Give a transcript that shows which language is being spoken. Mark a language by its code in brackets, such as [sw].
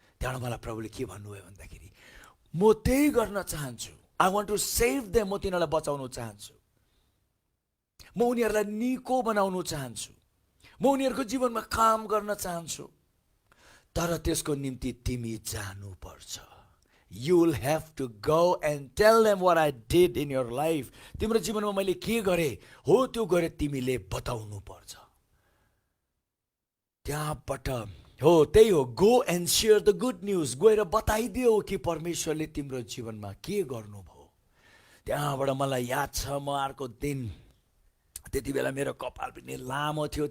[ne] त्यहाँबाट मलाई प्रभुले के भन्नुभयो भन्दाखेरि म त्यही गर्न चाहन्छु। [en] I want to save them. [ne] म तिनीहरूलाई बचाउन चाहन्छु। म उनीहरूलाई निको बनाउन चाहन्छु। म उनीहरूको जीवनमा काम गर्न चाहन्छु। तर त्यसको निम्ति तिमी जानुपर्छ। [en] You will have to go and tell them what I did in your life. [ne] तिम्रो जीवनमा मैले के गरेँ हो त्यो गरे तिमीले बताउनु पर्छ। त्यहाँबाट हो त्यही हो, [en] Go and share the good news. [ne] गएर बताइदियो कि परमेश्वरले तिम्रो जीवनमा के गर्नुभयो। त्यहाँबाट मलाई याद छ म अर्को दिन त्यति बेला मेरो कपाल पनि लामो थियो।